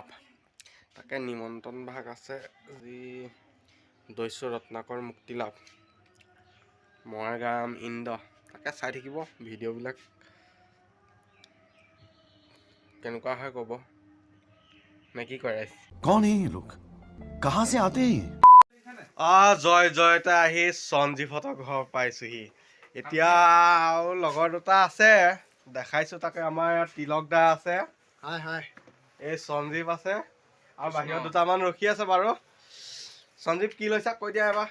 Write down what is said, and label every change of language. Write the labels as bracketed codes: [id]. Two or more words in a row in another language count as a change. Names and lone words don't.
[as] তাকে নিমন্ত্ৰণ ভাগ আছে আজি। দস্যু ৰত্নাকৰ মুক্তি লাভ, মই গাম ইন্দ্ৰ। তাকে চাই থাকিব ভিডিঅ'বিলাক, কেনেকুৱা হয় ক'ব নে কি কৰে। [hi] कौन है ये लोग, कहाँ से आते हैं? [as] জয় জয়তে আহি সঞ্জীৱহঁতৰ ঘৰ পাইছোহি। এতিয়া আৰু লগৰ দুটা আছে, দেখাইছো তাকে। আমাৰ ইয়াত তিলক দা আছে, এই সঞ্জীৱ আছে, আৰু বাহিৰত দুটামান ৰখি আছে বাৰু। সঞ্জীৱ কি লৈছা কৈ দিয়া এবাৰ।